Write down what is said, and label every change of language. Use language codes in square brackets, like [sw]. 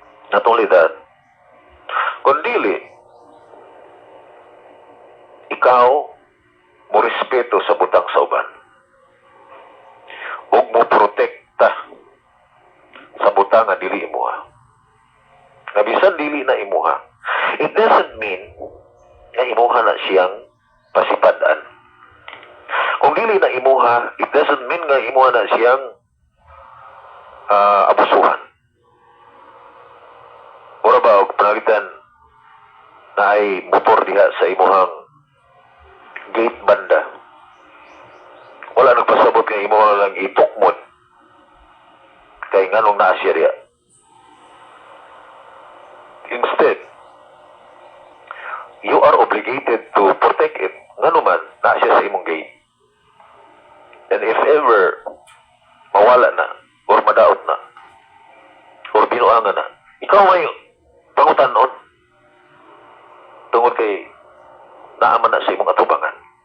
[en] Not only that, [ceb] kung dili ikaw mo respeto sa butang sa uban ug mo protekta sa butang nga dili imuha. Nga bisan dili na imuha, [en] it doesn't mean [ceb] nga imuha na siyang pasipadan. Kung dili na imuha, [en] it doesn't mean [ceb] nga imuha na siyang abusuhan. Ora ba og panalitan na ay motor diha sa imuhang gate banda. Wala nagpasabot nga imuha lang itukmod. Kay nganong naa siya diha. [en] Instead, you are obligated to protect it. [ceb] Ngano man naa siya sa imong gate. [en] And if ever [ceb] mawala na or madaot na or binuangan na, ikaw ay pangutanon tungod kay naaman na sa imong atubangan.